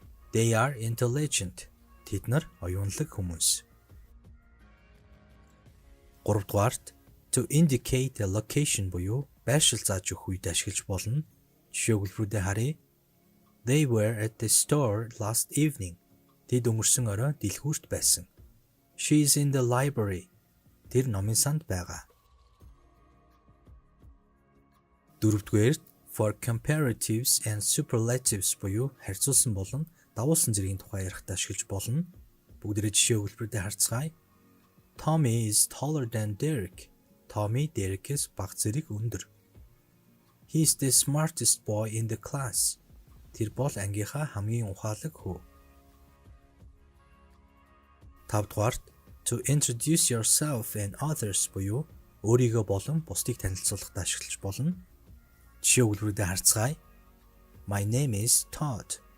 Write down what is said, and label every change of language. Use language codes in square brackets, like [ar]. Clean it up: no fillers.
[en] They are intelligent. [mn] Тэд нар оюунлаг хүмүүс. Гуравдугаарт [en] to indicate a location [mn] буюу байршил зааж өгөх үед ашиглаж болно. Жишээ өгүүлбэрүүдээ харъя. [en] They were at the store last evening. [mn] Тэд өнгөрсөн орой дэлгүүрт байсан. [en] She is in the library. [mn] Тэр номын санд байгаа. Дөрөвдүгээрт [en] for comparatives and superlatives [mn] буюу харьцуулсан болон давуулсан зэргийн тухай ярихдаа ашиглаж болно. Бүгдээрээ жишээ өгүүлбэрүүдээ харцгаая. [en] Tommy is taller than Derek. [mn] Tommy Derek-ээс бага зэрэг өндөр. [en] He is the smartest boy in the class. [mn] Тэр бол ангийнхаа хамгийн ухаалаг хүү. Тавдугаарт [en] to introduce yourself and others [mn] буюу өөрийгөө болон бусдыг танилцуулахдаа ашиглаж болно. Жишээ өгүүлбэрүүдээ харцгаая. [en] My name is Todd.